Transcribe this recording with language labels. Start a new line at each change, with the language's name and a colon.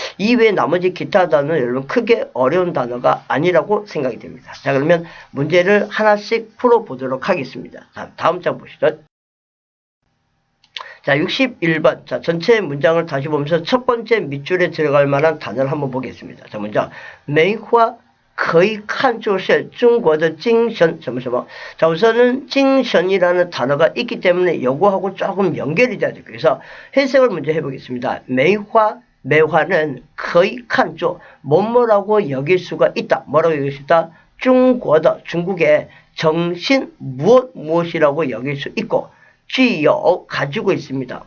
Korean: 이 외에 나머지 기타 단어는 여러분 크게 어려운 단어가 아니라고 생각이 됩니다. 자, 그러면 문제를 하나씩 풀어보도록 하겠습니다. 자, 다음 장 보시죠. 자, 61번. 자, 전체 문장을 다시 보면서 첫 번째 밑줄에 들어갈 만한 단어를 한번 보겠습니다. 자, 먼저
Chinese: 梅花可以看作是中国的精神什么什么.
Korean: 자, 우선은精神이라는 단어가 있기 때문에 요거하고 조금 연결이 돼야 돼요. 그래서 해석을 먼저 해보겠습니다. 매화는
Chinese: 可以看作
Korean: 뭐뭐라고 여길 수가 있다. 뭐라고 여길 수 있다? 중국의 중국의 정신 무엇이라고 여길 수 있고 具有 가지고 있습니다.